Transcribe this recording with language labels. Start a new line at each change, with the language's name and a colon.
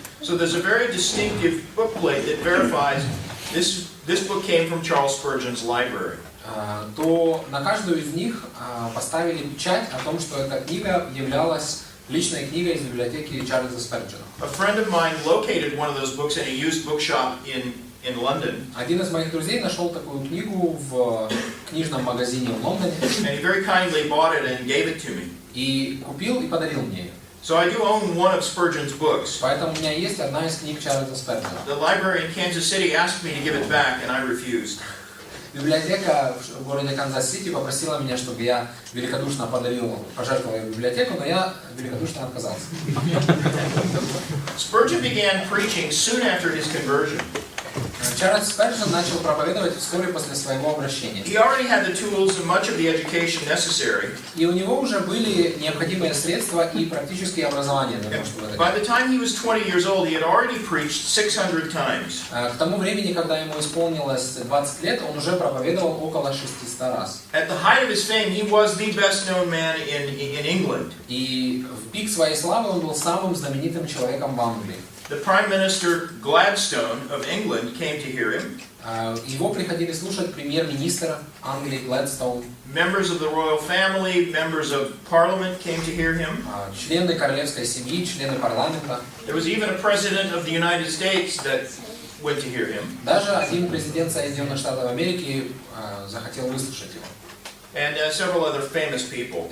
English: So there's a very distinctive book plate that verifies this book came from Charles Spurgeon's library.
Russian: то на каждую из них поставили печать о том, что эта книга являлась личной книгой из библиотеки Чарльза Сперджена.
English: A friend of mine located one of those books in a used bookshop in London.
Russian: Один из моих друзей нашел такую книгу в книжном магазине в Лондоне
English: And he very kindly bought it and gave it to me.
Russian: и купил и подарил мне ее.
English: So I do own one of Spurgeon's books.
Russian: Поэтому у меня есть одна из книг Чарльза Сперджена.
English: The library in Kansas City asked me to give it back, and I refused.
Russian: Библиотека в городе Канзас-Сити попросила меня, чтобы я великодушно пожертвовал ее библиотеку, но я великодушно отказался.
English: Spurgeon began preaching soon after his conversion.
Russian: Чарльз Сперджен начал проповедовать вскоре после своего обращения.
English: He already had the tools and much of the education necessary.
Russian: И у него уже были необходимые средства и практические образования для того, чтобы это
English: By
Russian: делать.
English: the time he was 20 years old, he had already preached 600 times.
Russian: К тому времени, когда ему исполнилось 20 лет, он уже проповедовал около 600 раз.
English: At the height of his fame, he was the best-known man in England.
Russian: И в пик своей славы он был самым знаменитым человеком в Англии.
English: The Prime Minister Gladstone of England came to hear him.
Russian: Его приходили слушать премьер-министр Англии Гладстоун.
English: Members of the royal family, members of parliament came to hear him.
Russian: Члены королевской семьи, члены парламента.
English: There was even a president of the United States that went to hear him.
Russian: Даже один президент Соединенных Штатов Америки захотел выслушать его.
English: And several other famous people.